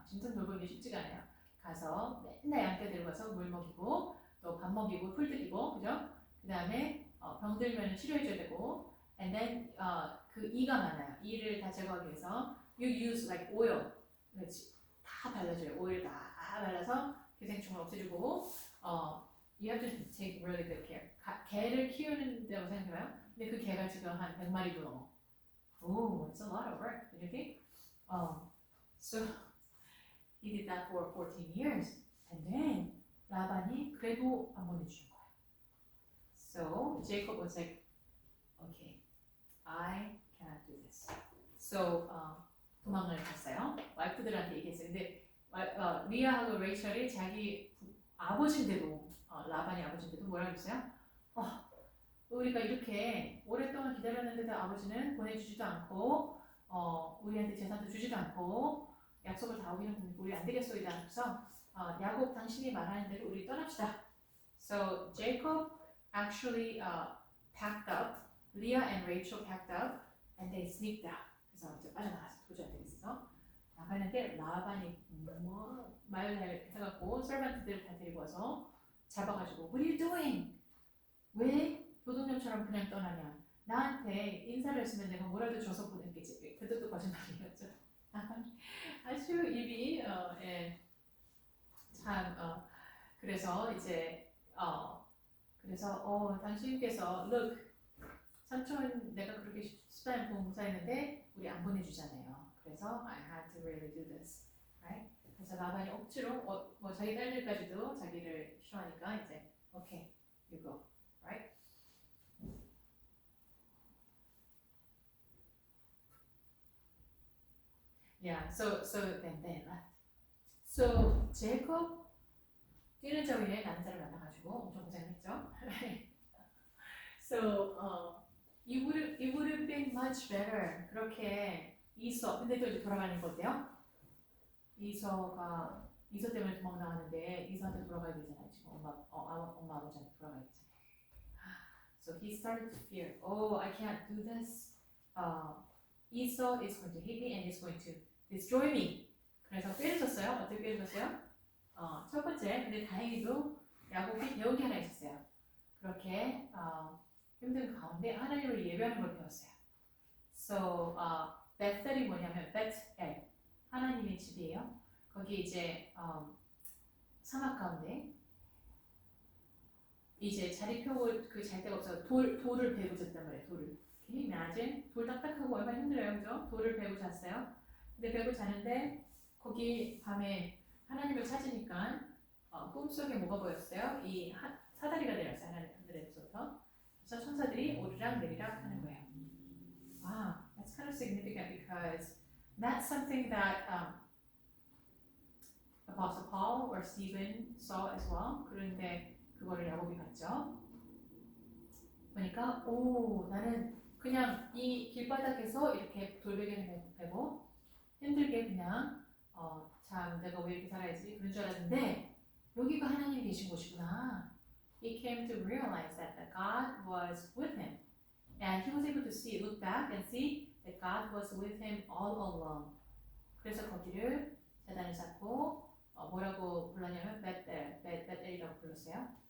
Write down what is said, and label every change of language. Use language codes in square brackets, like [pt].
[ko] 짐승 돌보는 게 쉽지가 않아요. 가서 맨날 양떼 데리고 가서 물 먹이고 또 밥 먹이고 풀 뜯기고 그죠? 그 다음에 병들면 치료해줘야 되고 [en] and then [ko] 그 이가 많아요. 이를 다 제거하기 위해서 [en] you use like oil [ko] 다 발라줘요. 오일 다 발라서 기생충을 없애주고 [en] you have to take really good care. [ko] 개를 키우는다고 생각해봐요. 근데 그 개가 지금 한 100마리도 넘어. [en] Oh, it's a lot of work, don't you think? So he did that for 14 years. And then [ko] 라반이 그래도 안 보내주는 거야. [en] So Jacob was like, okay, I cannot do this. [ko] So 도망을 갔어요. 와이프들한테 얘기했어요. 근데 리아하고 레이첼이 자기 아버지인데도 라반이 아버지인데도 뭐라 그랬어요? 우리가 이렇게 오랫동안 기다렸는데도 아버지는 보내주지도 않고 우리한테 재산도 주지도 않고 약속을 다 어기는 우리 안 되겠소이다. 그래서 야곱 당신이 말하는 대로 우리 떠납시다. [en] So Jacob actually packed up. Leah and Rachel packed up and they sneaked out. [ko] 그래서 이제 빠져나갔어. 도저히 안 되겠어. 나가는데 라반이 말을 해갖고 서번트들을 다 데리고 와서 잡아가지고 [en] What are you doing? [ko] 왜 도둑놈처럼 그냥 떠나냐? 나한테 인사를 했으면 내가 뭐라도 줘서 보냈겠지. 그것도 거짓말이었죠. 아주 입이 참 그래서 이제 그래서 당신께서 look 삼촌 내가 그렇게 수단 봉사했는데 우리 안 보내주잖아요. [en] 그래서 I had to really do this, right? [ko] 그래서 라반이 억지로 뭐 자기 딸들까지도 자기를 싫어하니까 이제 [en] okay, you go, right? Yeah, so then they left. [ko] So Jacob 뛰는 저 위에 남자를 만나가지고 엄청 고생했죠. [en] So it would have been much better. [ko] 그렇게 이서 근데 또 이제 돌아가는 거 어때요? 이서 때문에 도망 나왔는데 이서한테 돌아가야 되잖아요. 지금 엄마 아버지한테 돌아가야 되잖아요. [en] So he started to fear. Oh, I can't do this. Esau is going to hate me and is going to destroy me. [ko] 그래서 꾀를 어떻게 꾀를 쳤어요? 첫 번째, 근데 다행히도 야곱이 배운 게 하나 있었어요. 그렇게 힘든 가운데 하나님을 예배하는 걸 배웠어요. So 벳셀이 뭐냐면 벳엘 하나님의 집이에요. 거기 이제 사막 가운데 이제 자리 펴고 그 잘 데가 없어서 돌을 베고 잤단 말이에요. [en] 돌을. Can you imagine? [ko] 돌 딱딱하고 얼마나 힘들어요, 그죠? 돌을 베고 잤어요. 근데 베고 자는데 거기 밤에 하나님을 찾으니까 꿈속에 뭐가 보였어요? 이 사다리가 내렸어요. 하늘에서부터. 그래서 천사들이 오르락 내리락 하는 거예요. [en] Wow, that's kind of significant because that's something that Apostle Paul or Stephen saw as well. [ko] 그런데 그거를 야곱이 봤죠. 보니까 나는 그냥 이 길바닥에서 이렇게 돌베개를 베고 힘들게 그냥 참 내가 왜 이렇게 살아야지 그런 줄 알았는데 여기가 하나님 계신 곳이구나. [en] He came to realize that God was with him, and he was able to look back and see that God was with him all along. [ko] 그래서 거기를 재단을 쌓고 뭐라고 불렀냐면 벳엘이라고 불렀어요.